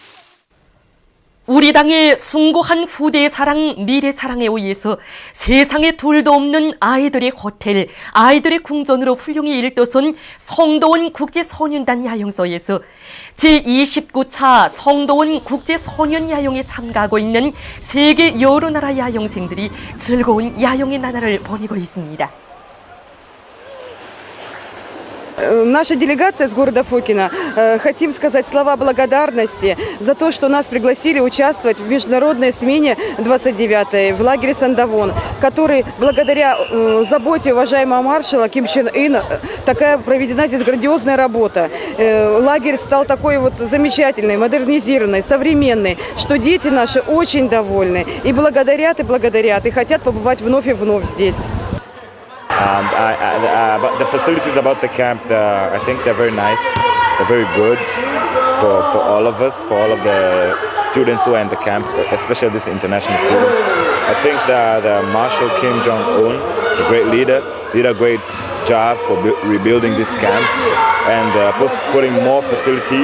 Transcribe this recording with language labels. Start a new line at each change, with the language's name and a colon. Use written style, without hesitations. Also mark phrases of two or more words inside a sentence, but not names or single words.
Korean: 우리 당의 숭고한 후대의 사랑, 미래 사랑에 의해서 세상에 둘도 없는 아이들의 호텔, 아이들의 궁전으로 훌륭히 일떠선 성도원 국제소년단 야영소에서 제29차 성도원 국제소년야영에 참가하고 있는 세계 여러 나라 야영생들이 즐거운 야영의 나날을 보내고 있습니다.
Russian: Наша делегация с города Фокино хотим сказать слова благодарности за то, что нас пригласили участвовать в международной смене 29-й в лагере Сандавон, который благодаря заботе уважаемого маршала Ким Чен Ына такая проведена здесь грандиозная работа. Лагерь стал такой вот замечательный, модернизированный, современный, что дети наши очень довольны и благодарят, и хотят побывать вновь и вновь здесь.
English: But the facilities about the camp, I think they're very nice. They're very good for all of us, for all of the students who are in the camp, especially these international students. I think the Marshal Kim Jong-un, the great leader, did a great job for rebuilding this camp and putting more facilities.